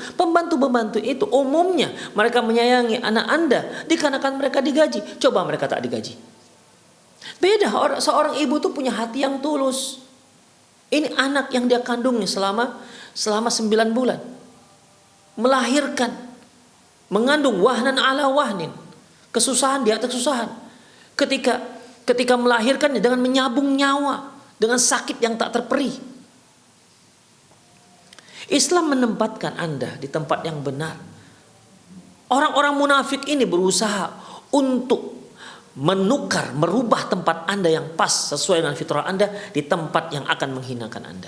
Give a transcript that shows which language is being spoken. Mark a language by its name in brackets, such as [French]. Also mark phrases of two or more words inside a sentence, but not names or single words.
[Indonesian] Pembantu-pembantu itu umumnya mereka menyayangi anak Anda dikarenakan mereka digaji. Coba mereka tak digaji. Beda, seorang ibu itu punya hati yang tulus. Ini anak yang dia kandungnya selama 9 bulan. Melahirkan. Mengandung [Arabic] وهنا على وهن. [Indonesian] Kesusahan di atas kesusahan. Ketika melahirkannya dengan menyabung nyawa. Dengan sakit yang tak terperi. Islam menempatkan Anda di tempat yang benar. Orang-orang munafik ini berusaha untuk merubah tempat Anda yang pas sesuai dengan fitrah Anda di tempat yang akan menghinakan Anda.